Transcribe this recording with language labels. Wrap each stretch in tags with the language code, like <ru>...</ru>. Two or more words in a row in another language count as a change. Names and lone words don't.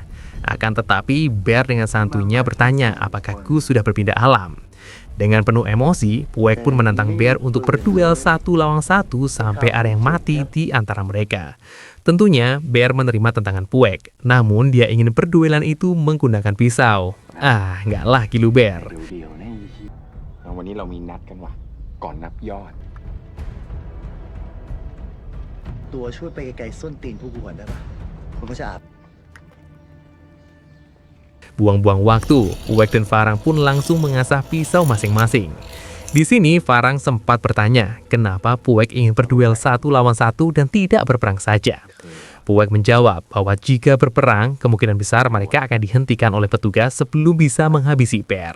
<id>Akan tetapi, Bear dengan santuinya bertanya apakah Gus sudah berpindah alam. Dengan penuh emosi, Puek pun menantang Bear untuk berduel 1 lawan 1 sampai ada yang mati di antara mereka. Tentunya, Bear menerima tantangan Puek, namun dia ingin perduelan itu menggunakan pisau. Nggak lagi lu Bear.</id> <th>วันนี้เรามีนัดกันว่ะก่อนนับยอด ตัวช่วยไปไกลๆส้นตีนพวกกูก่อนได้ปะมันก็จะอาบ</th> <id>Buang-buang waktu, Puek dan Farang pun langsung mengasah pisau masing-masing. Di sini, Farang sempat bertanya, kenapa Puek ingin berduel 1 lawan 1 dan tidak berperang saja. Puek menjawab bahwa jika berperang, kemungkinan besar mereka akan dihentikan oleh petugas sebelum bisa menghabisi Bear.</id>